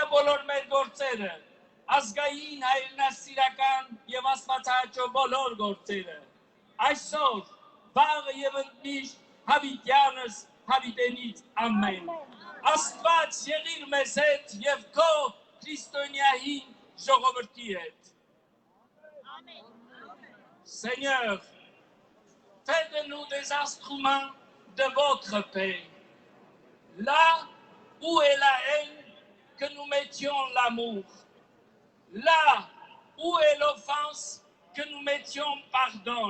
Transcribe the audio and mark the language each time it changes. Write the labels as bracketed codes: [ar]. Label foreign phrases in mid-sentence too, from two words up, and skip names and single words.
[hy] բոլոր մեր գործերը, ազգային, հայրենասիրական և աստվածահաճո բոլոր գործերը, այսօր, վաղը և ընդմիշտ հավիտյանս հավիտենից ամեն։ Աստված եղիր մեզ հետ և քո քրիստոնյային ժողովրդի հետ։ [fr] Seigneur, fais de nous des instruments de votre paix. Là où est la haine, que nous mettions l'amour. Là où est l'offense, que nous mettions pardon.